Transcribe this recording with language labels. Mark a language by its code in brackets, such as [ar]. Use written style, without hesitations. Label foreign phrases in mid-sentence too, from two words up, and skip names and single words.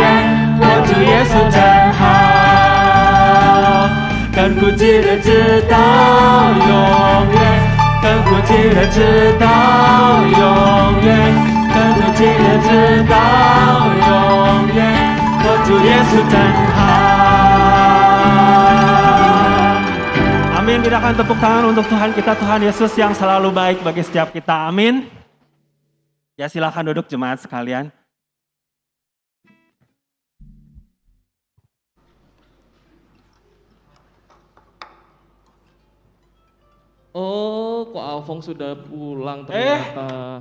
[zh] 我主耶稣真好，亘古记得直到永远，亘古记得直到永远，亘古记得直到永远。我主耶稣真好。Amin. [id] Kita akan tepuk tangan untuk Tuhan kita, Tuhan Yesus yang selalu baik bagi setiap kita. Amin. Ya, silakan duduk jemaat sekalian. Oh, kok Alfong sudah pulang ternyata.